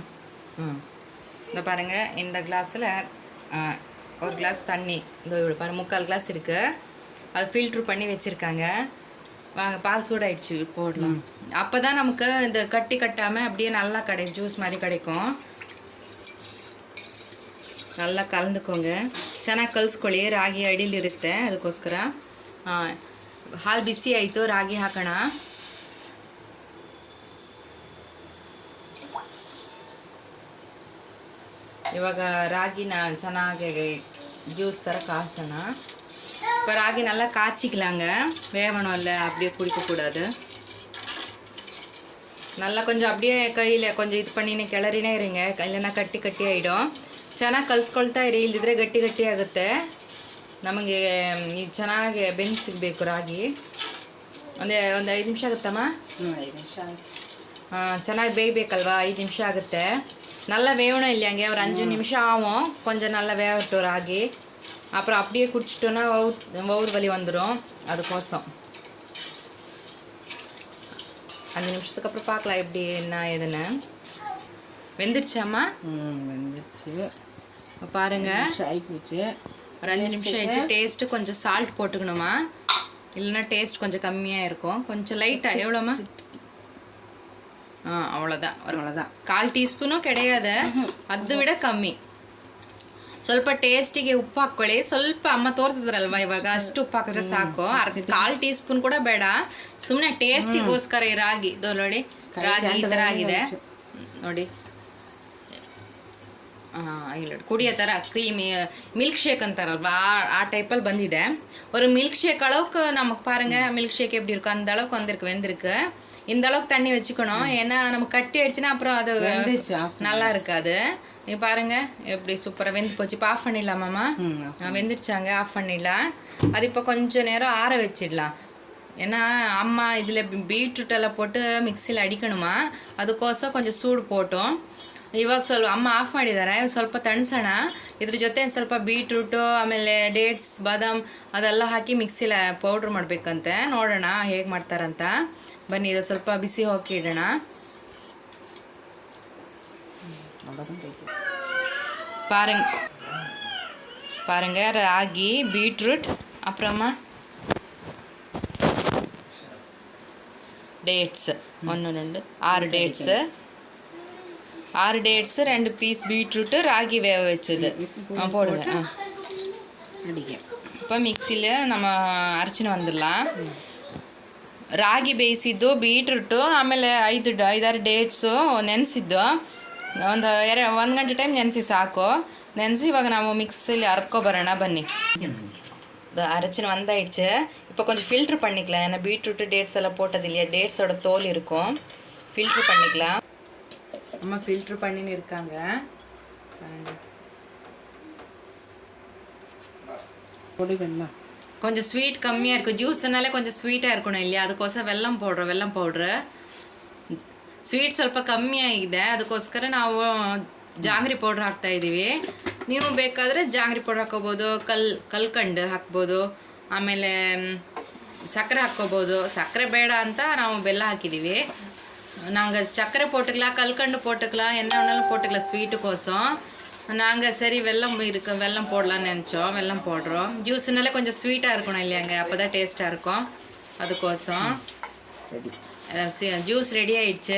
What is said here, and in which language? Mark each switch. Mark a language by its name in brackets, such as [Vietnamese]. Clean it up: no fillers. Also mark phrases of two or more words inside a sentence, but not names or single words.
[Tamil] இந்த பாருங்கள், இந்த கிளாஸில் 1 கிளாஸ் தண்ணி, இந்த இவ்வளோ பாருங்கள், 3/4 கிளாஸ் இருக்குது. அது ஃபில்ட்ரு பண்ணி வச்சுருக்காங்க. வாங்க பால் சூடாயிடுச்சு, போடலாம். அப்போ தான் நமக்கு இந்த கட்டாமல் அப்படியே நல்லா ஜூஸ் மாதிரி கிடைக்கும். [Kannada] நல்லா ಕಲந்துಕೋங்க, ಚೆನ್ನಾಗಿ ಕಲಿಸ್ಕೊಳ್ಳಿ. ರಾಗಿ ಅಡಿಲಿ ಇರುತ್ತೆ, ಅದಕ್ಕೋಸ್ಕರ. ಹಾಲು ಬಿಸಿ ಆಯಿತು, ರಾಗಿ ಹಾಕೋಣ. [Tamil] ಇವಾಗ ರಾಗಿನ ಚೆನ್ನಾಗಿ ஜூஸ் தர காய்ச்சணும். இப்போ ராகி நல்லா காய்ச்சிக்கலாங்க, வேகணும் இல்லை, அப்படியே குடிக்கக்கூடாது. நல்லா கொஞ்சம் அப்படியே கையில் கொஞ்சம் இது பண்ணிನೇ கிளறிನೇ இருங்க, இல்லைன்னா கட்டி ஆகிடும். [Kannada] ಚೆನ್ನಾಗಿ ಕಲಿಸ್ಕೊಳ್ತಾ ಇರಿ, ಇಲ್ಲದಿದ್ರೆ ಗಟ್ಟಿ ಆಗುತ್ತೆ. ನಮಗೆ ಚೆನ್ನಾಗಿ ಬೆಂದು ಸಿಗಬೇಕು ರಾಗಿ. ಒಂದು 5 ನಿಮಿಷ ಆಗುತ್ತಮ್ಮ. 5 ನಿಮಿಷ ಚೆನ್ನಾಗಿ ಬೇಯಬೇಕಲ್ವಾ, 5 ನಿಮಿಷ ಆಗುತ್ತೆ. [Tamil] நல்லா வேகணும் இல்லையாங்க, ஒரு 5 நிமிஷம் ஆகும். கொஞ்சம் நல்லா வேகட்டும் ராகி. அப்புறம் அப்படியே குடிச்சிட்டோன்னா வவுறு வலி வந்துடும், அதுக்கோசம். 5 நிமிஷத்துக்கு அப்புறம் பார்க்கலாம் எப்படி என்ன ஏதுன்னு. வெந்துடுச்சாம்மா? வெந்துடுச்சு பாருங்கள், ஆகிப்போச்சு. ஒரு 5 நிமிஷம் ஆயிடுச்சு. டேஸ்ட்டு கொஞ்சம் சால்ட் போட்டுக்கணுமா, இல்லைன்னா டேஸ்ட் கொஞ்சம் கம்மியாக இருக்கும். கொஞ்சம் லைட்டாக, எவ்வளோம்மா? அவ்வளோதான், 1/4 ಟೀಸ್ಪೂನು கிடையாது, [Kannada] ಅದು ವಿಡ ಕಮ್ಮಿ. ಸ್ವಲ್ಪ ಟೇಸ್ಟಿಗೆ ಉಪ್ಪು ಹಾಕ್ಕೊಳ್ಳಿ. ಸ್ವಲ್ಪ ಅಮ್ಮ ತೋರಿಸಿದ್ರಲ್ವ ಇವಾಗ, ಅಷ್ಟು ಉಪ್ಪು ಹಾಕಿದ್ರೆ ಸಾಕು. 1/4 ಟೀಸ್ಪೂನ್ ಕೂಡ ಬೇಡ, ಸುಮ್ಮನೆ ಟೇಸ್ಟಿಗೋಸ್ಕರ. ಈ ರಾಗಿ ನೋಡಿ, ರಾಗಿ ಈ ಥರ ಆಗಿದೆ ನೋಡಿ. ಇಲ್ಲ ಕುಡಿಯೋ ಥರ ಕ್ರೀಮಿ [Tamil] மில்க் ஷேக் [Kannada] ಅಂತಾರಲ್ವ, ಆ ಟೈಪಲ್ಲಿ ಬಂದಿದೆ. [Tamil] ஒரு மில்க் ஷேக் அளவுக்கு நமக்கு பாருங்க, மில்க் ஷேக் எப்படி இருக்கும் அந்த அளவுக்கு வந்திருக்கு, வெந்திருக்கு. இந்த அளவுக்கு தண்ணி வச்சுக்கணும், ஏன்னா நம்ம கட்டி ஆயிடுச்சுன்னா அப்புறம் அது நல்லா இருக்காது. நீங்கள் பாருங்கள் எப்படி சூப்பராக வெந்து போச்சு. இப்போ ஆஃப் பண்ணிடலாமாம்மா? வெந்துடுச்சாங்க, ஆஃப் பண்ணிடலாம். அது இப்போ கொஞ்சம் நேரம் ஆற வச்சிடலாம். ஏன்னா அம்மா இதில் பீட்ரூட்டெல்லாம் போட்டு [Kannada] ಮಿಕ್ಸಿಲಿ ಅಡಿಕಣುಮಾ, ಅದಕ್ಕೋಸ್ಕರ ಕೊಂಚ ಸೂಡು [Tamil] போட்டோம். [Kannada] ಇವಾಗ ಸ್ವಲ್ಪ ಅಮ್ಮ ಆಫ್ ಮಾಡಿದ್ದಾರೆ, ಸ್ವಲ್ಪ ತಣಿಸೋಣ. ಇದ್ರ ಜೊತೆ ಸ್ವಲ್ಪ ಬೀಟ್ರೂಟು, ಆಮೇಲೆ ಡೇಟ್ಸ್, ಬಾದಾಮ್ ಅದೆಲ್ಲ ಹಾಕಿ ಮಿಕ್ಸಿಲಿ ಪೌಡ್ರ್ ಮಾಡಬೇಕಂತೆ. ನೋಡೋಣ ಹೇಗೆ ಮಾಡ್ತಾರಂತ. ಬನ್ನಿ, ಇದು ಸ್ವಲ್ಪ ಬಿಸಿ ಹಾಕಿ ಇಡೋಣ. [Tamil] பாருங்க, பாருங்கள், ராகி, பீட்ரூட், அப்புறமா டேட்ஸு 1 2 6 டேட்ஸு, 6 டேட்ஸு, 2 பீஸ் பீட்ரூட்டு, ராகி வேக வச்சது போடுங்க. இப்போ மிக்சியில் நம்ம ಅರಚಿನ வந்துடலாம். [Kannada] ರಾಗಿ ಬೇಯಿಸಿದ್ದು, ಬೀಟ್ರೂಟು, ಆಮೇಲೆ 5-6 ಡೇಟ್ಸು ನೆನೆಸಿದ್ದು. ಒಂದು 1 ಗಂಟೆ ಟೈಮ್ ನೆನೆಸಿ ಸಾಕು. ನೆನೆಸಿ ಇವಾಗ ನಾವು ಮಿಕ್ಸಿಲಿ அரைக்கொபரோಣ ಬನ್ನಿ. [Tamil] அரைச்சின்னு வந்தாயிடுச்சு. இப்போ கொஞ்சம் ஃபில்ட்ரு பண்ணிக்கலாம். ஏன்னா பீட்ரூட்டு டேட்ஸ் எல்லாம் போட்டது இல்லையா, டேட்ஸோட தோல் இருக்கும். ஃபில்ட்ரு பண்ணிக்கலாம். அம்மா ஃபில்ட்ரு பண்ணின்னு இருக்காங்க. கொஞ்சம் ஸ்வீட் கம்மியாக இருக்கும். ஜூஸ்னாலே கொஞ்சம் ஸ்வீட்டாக இருக்கணும் இல்லையா, ಅದಕ್ಕೋಸ್ಕರ வெல்லம் போடுறோம். [Kannada] வெல்லம் ಪೌಡ್ರ್ ಸ್ವೀಟ್ ಸ್ವಲ್ಪ ಕಮ್ಮಿ ಆಗಿದೆ, ಅದಕ್ಕೋಸ್ಕರ ನಾವು ಜಾಂಗ್ರಿ ಪೌಡ್ರ್ ಹಾಕ್ತಾಯಿದ್ದೀವಿ. ನೀವು ಬೇಕಾದರೆ ಜಾಂಗ್ರಿ ಪೌಡ್ರ್ ಹಾಕ್ಕೋಬೋದು, ಕಲ್ಕಂಡು ಹಾಕ್ಬೋದು, ಆಮೇಲೆ ಸಕ್ಕರೆ ಹಾಕ್ಕೋಬೋದು. ಸಕ್ಕರೆ ಬೇಡ ಅಂತ ನಾವು ಬೆಲ್ಲ ಹಾಕಿದ್ದೀವಿ. [Tamil] நாங்கள் சர்க்கரை போட்டுக்கலாம், கல்கண்டு போட்டுக்கலாம், என்ன வேணாலும் போட்டுக்கலாம் ஸ்வீட்டுக்கோசம். நாங்கள் சரி வெல்லம் வெல்லம் போடலான்னு நினச்சோம், வெல்லம் போடுறோம். ஜூஸ்னாலே கொஞ்சம் ஸ்வீட்டாக இருக்கணும் இல்லையாங்க, அப்போ தான் டேஸ்ட்டாக இருக்கும். அதுக்கோசம் ஜூஸ் ரெடி ஆயிடுச்சு.